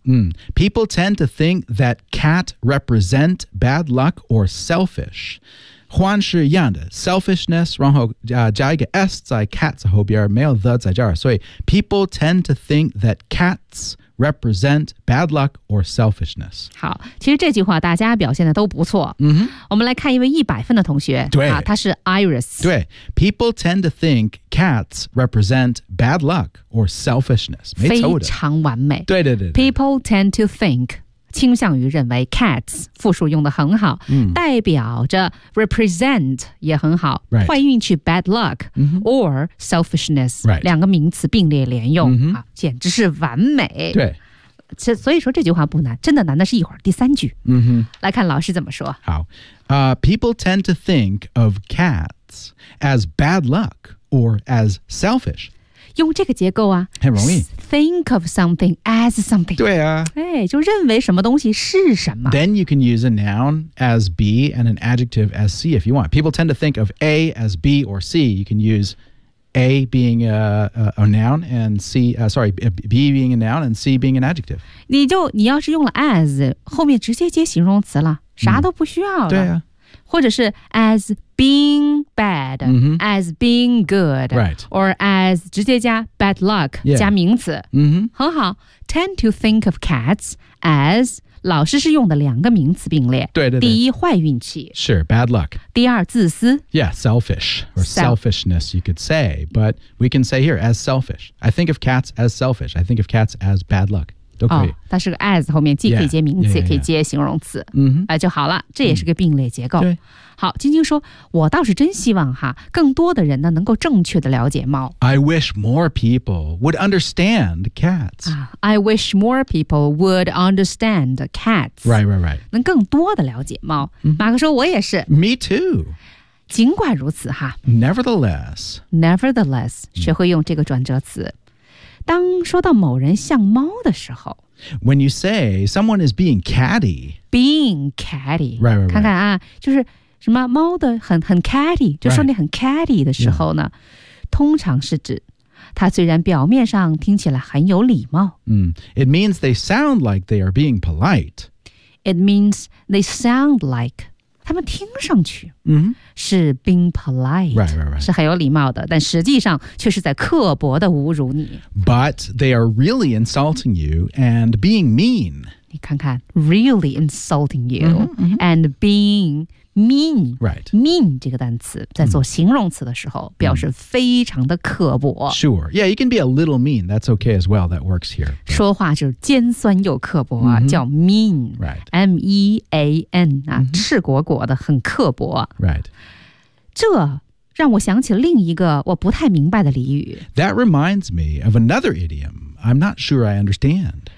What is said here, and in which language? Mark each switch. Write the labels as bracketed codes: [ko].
[en] 嗯、People tend to think that cat represent bad luck or selfish [zh] 换是一样的 [en] selfishness [zh] 然后、加一个 s 在 cat 后边没有 the 在这儿所以 [en] people tend to think that catsrepresent bad luck or selfishness. [zh] 好其实这句话大家表现的都不错。嗯、mm-hmm. 我们来看一位100分的同学。对。他是 Iris。对。 [en] People tend to think cats represent bad luck or selfishness. [zh] 没错的。非常完美。对对 对, 对。 [en] People tend to think, [zh] 倾向于认为 cats, 复数用的很好、嗯、代表着 represent 也很好、 [en] right. [zh] 坏运气 [en] bad luck,、 mm-hmm. or selfishness,、 right. [zh] 两个名词并列连用、 mm-hmm. 啊、简直是完美。对。所以说这句话不难真的难的是一会儿第三句、 mm-hmm. 来看老师怎么说 [en] 好、People tend to think of cats as bad luck or as selfish [zh] 用这个结构啊很容易 [en] Think of something as something [zh] 对啊、哎、就认为什么东西是什么 [en] Then you can use a noun as B and an adjective as C if you want People tend to think of A as B or C You can useA being a noun and C,、sorry, B being a noun and C being an adjective. [zh] 你要是用了 as, 后面直接接形容词了啥都不需要了。对啊。或者是 [en] as being bad,、 mm-hmm. as being good,、 right. or as [zh] 直接加 [en] bad luck,、 yeah. [zh] 加名词。 Mm-hmm. 很好 [en] tend to think of cats as... [zh] 老师是用的两个名词并列对对对第一坏运气 [en] 是 bad luck [zh] 第二自私 [en] yeah selfish or selfishness you could say but we can say here as selfish I think of cats as selfish I think of cats as bad luck [zh] 都可以、哦、它是个 as 后面既可以接名词 也可以接形容词、 mm-hmm. 就好了这也是个并列结构、嗯、好晶晶说我倒是真希望哈更多的人呢能够正确的了解猫 [en] I wish more people would understand cats、 I wish more people would understand cats Right, right, right [zh] 能更多的了解猫、 mm-hmm. 马克说我也是 [en] Me too [zh] 尽管如此哈 [en] Nevertheless [zh] 学会用这个转折词当说到某人像猫的时候 [en] When you say someone is being catty Being catty Right, right, right [zh] 看看啊就是什么猫的很 catty 就说你很 catty 的时候呢、 [en] right. [zh] 通常是指它虽然表面上听起来很有礼貌、 mm. [en] It means they sound like they are being polite It means they sound like [zh] 他们听上去、 mm-hmm. [en] 是 being polite right, right, right. [zh] 是很有礼貌的但实际上却是在刻薄的侮辱你 [en] But they are really insulting you and being mean [zh] 你看看 [en] really insulting you mm-hmm, mm-hmm. and beingmean right [zh] mean 这个单词在做形容词的时候、mm. 表示非常的刻薄 [en] sure yeah you can be a little mean that's okay as well that works here、 [zh] but. 说话就是尖酸又刻薄、啊 mm-hmm. 叫 mean [en] right [zh] mean、啊 mm-hmm. 赤果果的很刻薄 [en] right [zh] 这让我想起另一个我不太明白的俚语 [en] that reminds me of another idiom I'm not sure I understand